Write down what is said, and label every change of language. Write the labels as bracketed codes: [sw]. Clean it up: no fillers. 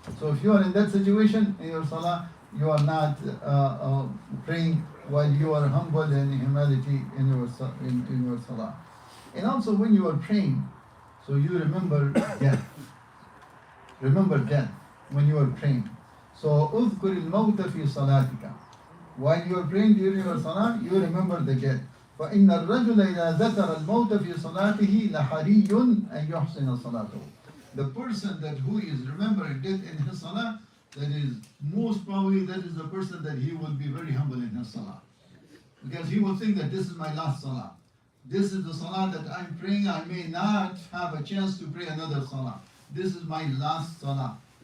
[en] So if you are in that situation in your salah, you are not praying while you are humble and humility in your salah. And also when you are praying, so you remember death. Remember death when you are praying. [ar] So اذكر الموت في صلاتك. [en] While you are praying during your salah, you remember the death. [ar] فإن الرجل إذا ذكر الموت في صلاته لحري أن يحسن صلاته. [en] The person that who is remembering death in his salah, that is most probably that is the person that he will be very humble in his salah. Because he will think that this is my last salah. This is the salah that I'm praying. I may not have a chance to pray another salah. This is my last salah.